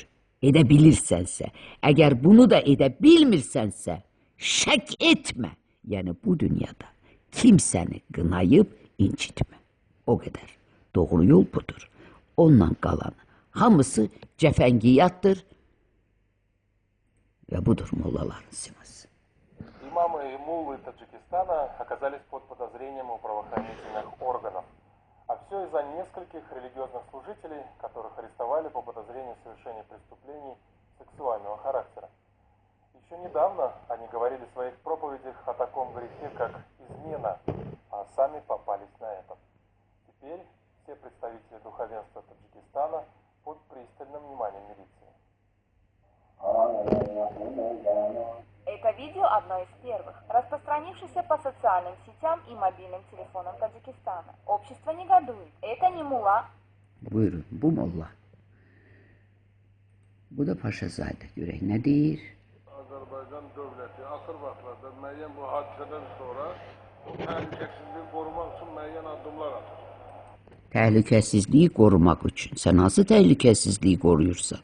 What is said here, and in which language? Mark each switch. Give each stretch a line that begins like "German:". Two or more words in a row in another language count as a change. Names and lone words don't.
Azerbaijani: Edə bilirsənsə, əgər bunu da edə bilmirsənsə, şək etmə. Yəni bu dünyada kimsəni qınayıb incitmə. O qədər. Doğru yol budur. Ondan qalan hamısı cəfəngiyatdır və budur mollaların siması.
Russian: Имамы и муллы Таджикистана оказались под подозрением у правоохранительных органов. А все из-за нескольких религиозных служителей, которых арестовали по подозрению в совершении преступлений сексуального характера. Еще недавно они говорили в своих проповедях о таком грехе, как измена, а сами попались на этом. Теперь все представители духовенства Таджикистана под пристальным вниманием милиции. Это видео одно из первых, распространившееся по социальным сетям и мобильным телефонам Таджикистана. Общество негодует. Это не мулла.
Azerbaijani: Buyurun, bu molla. Bu da Paşazade. Görək nə deyir? Azərbaycan dövləti axır vaxtlarda müəyyən bu hadisədən sonra təhlükəsizliyi qorumaq üçün müəyyən addımlar atır. Təhlükəsizliyi qorumaq üçün. Sən hansı təhlükəsizliyi qoruyursan?